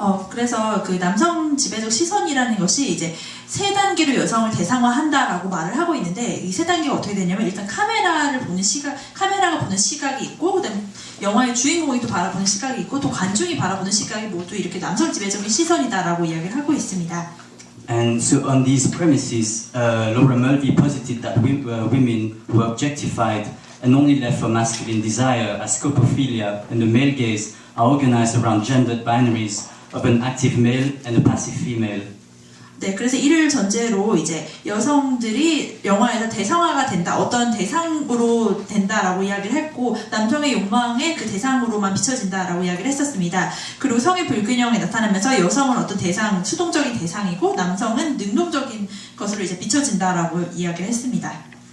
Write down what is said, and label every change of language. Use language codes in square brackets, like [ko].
[ko] 그래서 그 남성 지배적 시선이라는 것이 이제 세 단계로 여성을 대상화한다라고 말을 하고 있는데 이 세 단계가 어떻게 되냐면 일단 카메라가 보는 시각이 있고 그다음에 영화의 주인공이 또 바라보는 시각이 있고 또 관중이 바라보는 시각이 모두 이렇게 남성 지배적인 시선이다라고 이야기를 하고 있습니다. [en] And so on these premises, Laura Mulvey posited that women were objectified and only left for masculine desire as scopophilia and the male gaze are organized around gendered binaries of an active male and a passive female. [ko] 네, 그래서 이를 전제로 이제 여성들이 영화에서 대상화가 된다, 어떤 대상으로 된다라고 이야기를 했고 남성의 욕망의 그 대상으로만 비춰진다라고 이야기를 했었습니다. 그리고 성의 불균형이 나타나면서 여성은 어떤 대상, 수동적인 대상이고 남성은 능동적인 것으로 이제 비춰진다라고 이야기를 했습니다.